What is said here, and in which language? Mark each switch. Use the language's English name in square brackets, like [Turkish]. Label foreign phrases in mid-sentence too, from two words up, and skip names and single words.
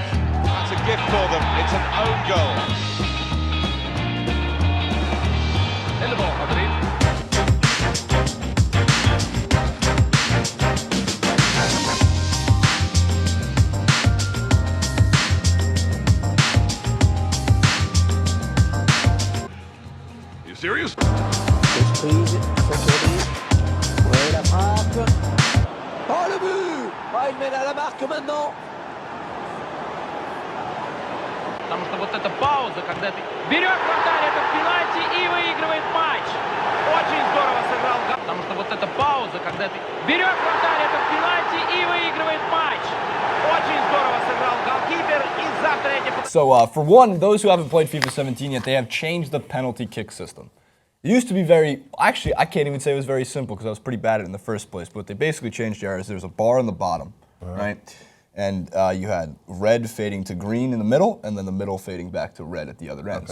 [English] That's a gift for them. It's an own goal. In the ball, I believe. You serious? [French] Oh le but! Ah, il mène à la marque maintenant. [Russian] Потому что вот эта пауза, когда ты берешь вратарь этот пенальти и выигрывает матч. Очень здорово сыграл. Потому что вот эта пауза, когда ты берешь вратарь этот пенальти и выигрывает матч. Очень здорово сыграл голкипер и завтра эти... [English] So for one, those who haven't played FIFA 17 yet, they have changed the penalty kick system. It used to be actually, I can't even say it was very simple because I was pretty bad at it in the first place, but what they basically changed there is there's a bar on the bottom, right? And you had red fading to green in the middle, and then the middle fading back to red at the other end.